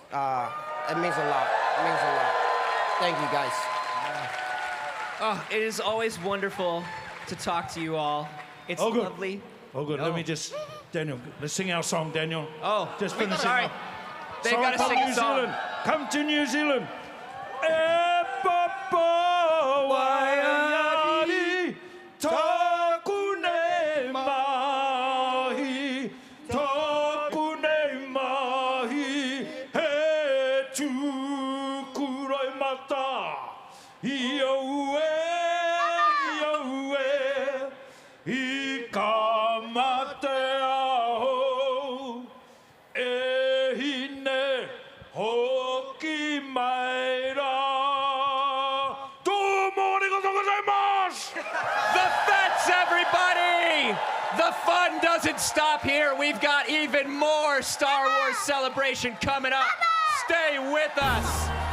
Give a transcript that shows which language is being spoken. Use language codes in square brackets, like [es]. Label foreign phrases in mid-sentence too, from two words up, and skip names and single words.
[en] It means a lot. It means a lot. Thank you, guys. Oh, it is always wonderful to talk to you all. It's Oh, good. lovely. Oh, good. Let me just, Daniel, let's sing our song, Daniel. Oh, just finish sorry. it. They've got to sing a New song. Zealand. Come to New Zealand. [mi] E papa waiari, toku nei mahi, toku nei mahi, he tūkuroi mata, ioue, i ka mate aho, e hine hoki mai ra. [ja] どうもありがとうございます! [en] The Fets, everybody! The fun doesn't stop here. We've got even more Star Wars Celebration coming up. Stay with us.